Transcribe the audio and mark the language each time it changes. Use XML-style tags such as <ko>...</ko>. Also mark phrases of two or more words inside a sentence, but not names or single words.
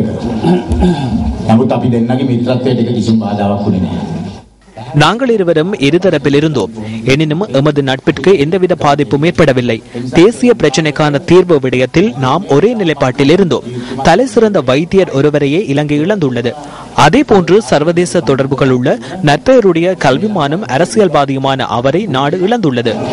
<si>නමුත් අපි දෙන්නගේ මිත්‍රත්වයට කිසිම බාධාවක් වුණේ නැහැ.</si> <ta>நாங்கள் இருவரும் இருதரப்பில் இருந்தோம். எனினும் எமது நட்பிற்கு எந்தவித பாதிப்பும் ஏற்படவில்லை. தேசிய பிரச்சினைக்கான தீர்வு விடயத்தில் நாம் ஒரே நிலைப்பாட்டில் இருந்தோம். தலை சிறந்த வைத்தியர் ஒருவரையே இலங்கை இழந்துள்ளது. அதே போன்று சர்வதேச தொடர்புகள் உள்ள நற்பெயருடைய கல்விமானும் அரசியல்வாதியுமான அவரை நாடு இழந்துள்ளது.</ta>